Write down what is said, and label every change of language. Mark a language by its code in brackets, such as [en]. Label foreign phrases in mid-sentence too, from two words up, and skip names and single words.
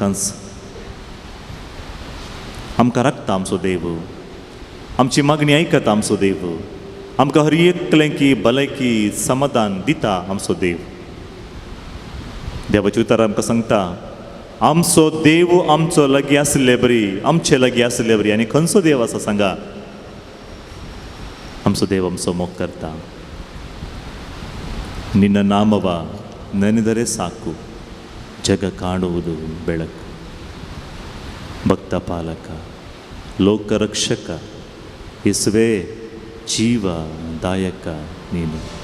[kok] आमकां राखता आमचो देव, आमची मागणी आयकता आमचो देव, आमकां हर एकल्यांकी भलायकी समाधान दिता आमचो देव. देवाचे उतर आमकां सांगता, आमचो देव आमचो लागीं आसले बरी, आमचे लागीं आसले बरी. आनी खंयचो देव आसा सांगा? आमचो देव आमचो मोग करता. [kn] ನಿನ್ನ ನಾಮವ ನೆನೆದರೆ ಸಾಕು, ಜಗ ಕಾಣುವುದು ಬೆಳಕು. ಭಕ್ತ ಪಾಲಕ, ಲೋಕರಕ್ಷಕ, ಯೇಸುವೇ ಜೀವದಾಯಕ ನೀನು.